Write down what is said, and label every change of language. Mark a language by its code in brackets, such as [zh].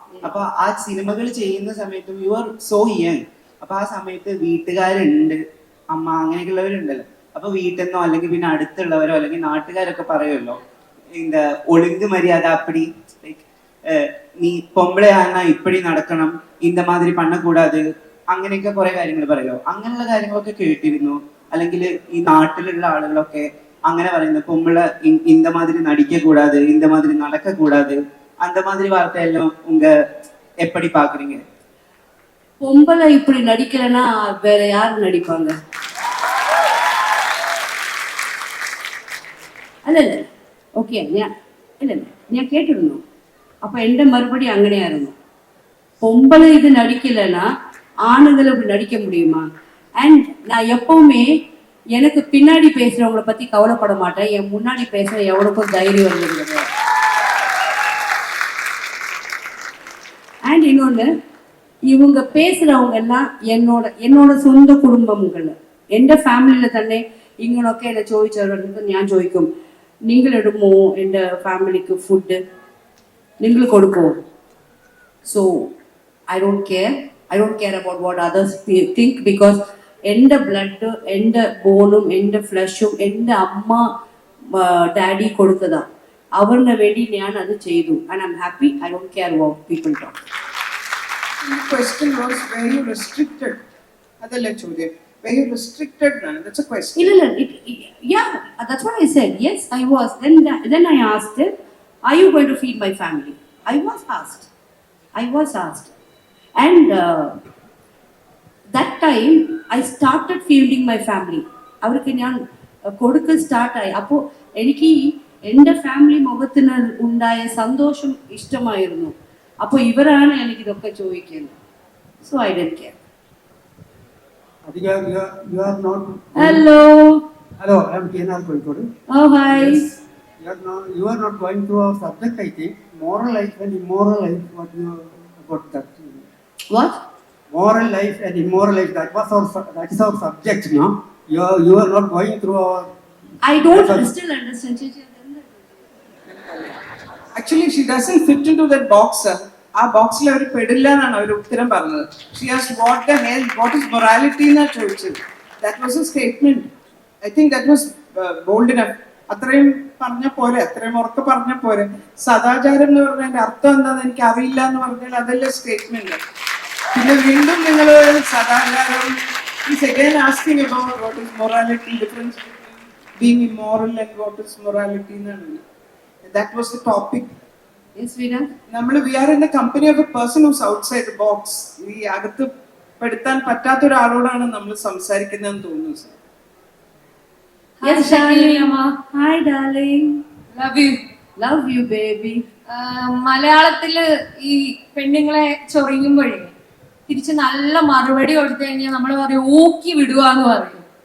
[ml] അപ്പൊ ആ സിനിമകൾ ചെയ്യുന്ന സമയത്തും യു ആർ സോ യങ്. അപ്പൊ ആ സമയത്ത് വീട്ടുകാരുണ്ട്, അമ്മ അങ്ങനെയൊക്കെയുള്ളവരുണ്ടല്ലോ. അപ്പൊ വീട്ടിൽ നിന്നോ അല്ലെങ്കിൽ പിന്നെ അടുത്തുള്ളവരോ അല്ലെങ്കിൽ നാട്ടുകാരൊക്കെ പറയുമല്ലോ, [ta] இந்த ஒழுங்கு மரியாதை அப்படி, [ml] லைக் നീ പൊമ്പളയാണ ഇപ്പടി നടക്കണം, [ta] இந்த மாதிரி பண்ணக்கூடாது, [ml] അങ്ങനെയൊക്കെ കുറെ കാര്യങ്ങൾ പറയല്ലോ. അങ്ങനെയുള്ള കാര്യങ്ങളൊക്കെ കേട്ടിരുന്നു. അല്ലെങ്കിൽ ഈ നാട്ടിലുള്ള ആളുകളൊക്കെ അങ്ങനെ പറയുന്നത്, [ta] பொம்பள இந்த மாதிரி நடிக்க கூடாது, இந்த மாதிரி நடக்க கூடாது, அந்த மாதிரி வார்த்தையெல்லாம் உங்க எப்படி பாக்குறீங்க? பொம்பளை இப்படி நடிக்கலன்னா வேற யாரு நடிப்பாங்க? [ml] അല്ല ഓക്കെ, ഞാൻ കേട്ടിരുന്നു. അപ്പൊ എന്റെ മറുപടി അങ്ങനെയായിരുന്നു, [ta] பொம்பளை இது நடிக்கலன்னா ஆணுங்களை இப்படி நடிக்க முடியுமா? அண்ட் நான் எப்பவுமே எனக்கு பின்னாடி பேசுறவங்களை பத்தி கவலைப்பட மாட்டேன், என் முன்னாடி பேசுற எவனுக்கும் தைரியம் வந்துருக்குது. அண்ட் இன்னொன்று, இவங்க பேசுறவங்க எல்லாம் [ml] എന്നോട് സ്വന്തം കുടുംബങ്ങൾ, എൻ്റെ ഫാമിലിയിൽ തന്നെ ഇങ്ങനൊക്കെ എന്നെ ചോദിച്ചവർക്ക് ഞാൻ ചോദിക്കും, നിങ്ങളിടുമോ എൻ്റെ ഫാമിലിക്ക് ഫുഡ്, നിങ്ങൾ കൊടുക്കുമോ? [en] so I don't care about what others think, because [ml] എൻ്റെ ബ്ലഡ്, എൻ്റെ ബോണും എൻ്റെ ഫ്ലഷും എൻ്റെ അമ്മ ഡാഡി കൊടുത്തതാണ്. അവരുടെ വേണ്ടി ഞാൻ അത് ചെയ്തു. [en] And I am happy. I don't care what people talk. The question was, were you restricted? [ml] അതല്ല ചോദ്യം. [en] Were you restricted? That's a question. ഇല്ല, yeah, that's what I said. Yes, I was. Then I asked him, are you going to feed my family? I was asked. And that time I started feeding my family. [ml] അവർക്ക് ഞാൻ കൊടുക്കൽ സ്റ്റാർട്ടായി. അപ്പോൾ എനിക്ക് എൻ്റെ family മുഖത്തിന് ഉണ്ടായ സന്തോഷം ഇഷ്ടമായിരുന്നു. അപ്പോൾ ഇവരാണ് എനിക്കിതൊക്കെ ചോദിക്കുന്നത്. [en] So I don't care. You are not. Hello, I am KNR Kozhikode. oh hi. Yes, you are not going through our subject, I think. Moral life and immoral life. What you about that? What? Moral life and immoral life. That is our subject, no? You are not going through our. I don't still understand. Actually, she doesn't fit into that box. [ml] ആ ബോക്സിൽ അവർ പെടില്ല എന്നാണ് അവർ ഉത്തരം പറഞ്ഞത്. [en] She asked what the hell, what is morality [ml] എന്നാണ് ചോദിച്ചത്. [en] That was a statement. I think that was bold enough. [ml] അത്രയും പറഞ്ഞ പോരെ, അത്രയും ഉറക്കെ പറഞ്ഞ പോരെ. സദാചാരം എന്ന് പറഞ്ഞതിന്റെ അർത്ഥം എന്താണെന്ന് എനിക്ക് അറിയില്ല എന്ന് പറഞ്ഞാൽ അതല്ലേ സ്റ്റേറ്റ്മെന്റ്. പിന്നെ വീണ്ടും നിങ്ങൾ സദാചാരം [en] is again asking about what is morality, difference between being immoral and what is morality [ml] എന്നാണ്. [en] That was the topic. Yes, Veena? We are in the company of a person who's outside the box. [ml] ഈ അകത്ത് പെടുത്താൻ പറ്റാത്ത ഒരാളോടാണ് നമ്മൾ സംസാരിക്കുന്നതെന്ന് തോന്നുന്നു sir. [en] Yes, darling. Hi, darling. Love you. Love you, baby. [ml] മലയാളത്തില് ഈ പെണ്ണുങ്ങളെ ചൊറിയുമ്പോഴേ തിരിച്ച് നല്ല മറുപടി കൊടുത്തു കഴിഞ്ഞാൽ നമ്മൾ പറയും ഊക്കി വിടുക എന്ന് പറയും.